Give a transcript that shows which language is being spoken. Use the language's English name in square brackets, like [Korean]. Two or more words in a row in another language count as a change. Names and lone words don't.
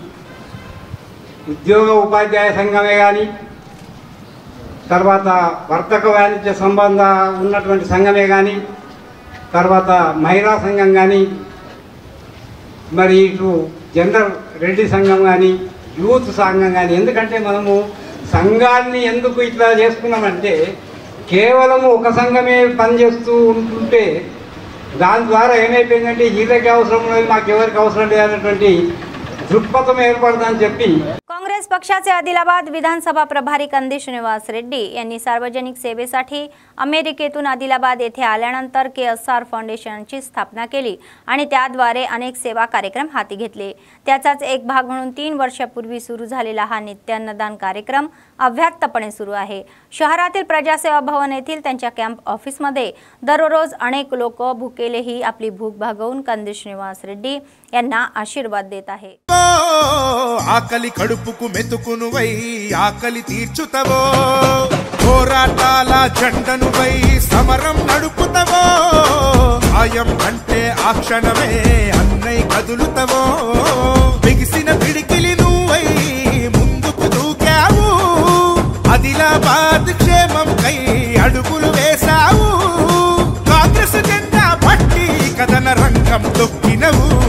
[Telugu] ఉద్యోగ ఉపాధ్యాయ సంఘమే కానీ, తర్వాత వర్తక వాణిజ్య సంబంధ ఉన్నటువంటి సంఘమే కానీ, తర్వాత మహిళా సంఘం కానీ, మరి ఇటు జనరల్ రెడ్డి సంఘం కానీ, యూత్ సంఘం కానీ. ఎందుకంటే మనము సంఘాన్ని ఎందుకు ఇట్లా చేసుకున్నామంటే, కేవలం ఒక సంఘమే పనిచేస్తూ ఉంటుంటే దాని ద్వారా ఏమైపోయిందంటే వీళ్ళకి అవసరం లేదు, మాకెవరికి అవసరం లేదనేటువంటి दृक्पथम ఏర్పడదని చెప్పి [Marathi] काँग्रेस पक्षाचे आदिलाबाद विधानसभा प्रभारी कंदी श्रीनिवास रेड्डी यांनी सार्वजनिक सेवेसाठी अमेरिकेतून आदिलाबाद येथे आल्यानंतर KSR फाउंडेशनची स्थापना केली आणि त्याद्वारे अनेक सेवा कार्यक्रम हाती घेतले। त्याचाच एक भाग म्हणून 3 वर्षापूर्वी सुरू झालेला हा नित्यान्नदान कार्यक्रम अव्याहतपणे सुरू आहे। शहरातील प्रजासेवा भवन येथील त्यांच्या कॅम्प ऑफिसमध्ये दररोज अनेक लोक भुकेलेही आपली भूक भागवून कंदी श्रीनिवास रेड्डी यांना आशीर्वाद देत आहे। [Telugu] ఆకలి కడుపుకు మెతుకునువై ఆకలి తీర్చుతవో పోరాటాల జెండనువై సమరం నడుపుతవో ఆయం అంటే ఆ క్షణమే అన్నై కదులుతవో బిగిసిన పిడికిలి నువ్వై ముందుకు దూకావు ఆదిలాబాద్ క్షేమం కై అడుగులు వేశావు కాంగ్రెస్ జెండా పట్టి కదన రంగం తొక్కినవు